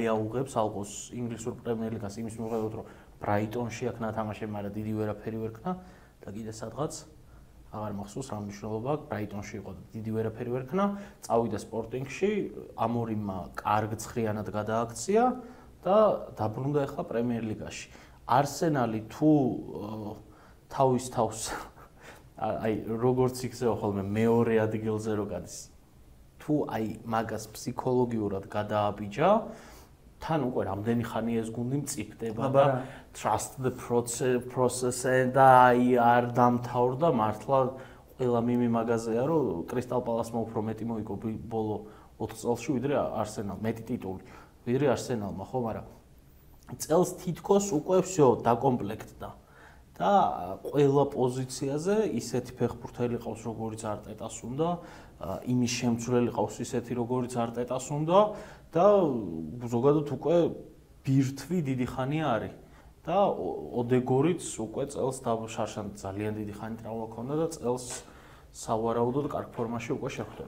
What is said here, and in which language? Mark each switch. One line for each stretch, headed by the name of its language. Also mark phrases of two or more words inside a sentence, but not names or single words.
Georgian: აუღებს ალყოს ინგლისურ პრემიერ ლიგას იმის მიუხედავად რომ ბრაიტონში აქ ნათამაშე მაგრამ დიდი ვერაფერი ვერ ქნა და კიდე სადღაც აღარ მახსოვს რა მნიშვნელობა აქვს ბრაიტონში იყო და დიდი ვერაფერი ვერ ქნა წავიდა სპორტინგში ამორიმმა კარგ ცხრიანად გადააქცია და დაბრუნდა ახლა პრემიერ ლიგაში არსენალი თუ თავის თავს აი როგორც იქცევა ხოლმე მეორე ადგილზე რო გადის თუ აი მაგას ფსიქოლოგიურად გადააბიჯა თან უკვე რამდენი ხანი ეს გუნდი მწიფდება და
English: trust the
Georgian: process და აი არ დამთავრდა მართლა ყველა მიმი მაგაზეა რომ კრისტალ პალასმა უფრო მეტი მოიგო ბოლო 4 წელში ვიდრე არსენალ მეტი ტიტული ვიდრე არსენალმა ხო მაგრამ წელს თითქოს უკვე всё დაკომპლექტდა და ყველა პოზიციაზე ისეთი ფეხბურთელი ყავს როგორც არტეტას უნდა იმის შემცვლელი ყავს ისეთი როგორც არტეტას უნდა და ზოგადად უკვე ბირთვი დიდი ხანი არის და ოდეგორიც უკვე წელს შარშან ძალიან დიდი ხანი ტრავმა ჰქონდა და წელს სავარაუდოდ კარგ ფორმაში უკვე შეხვდება.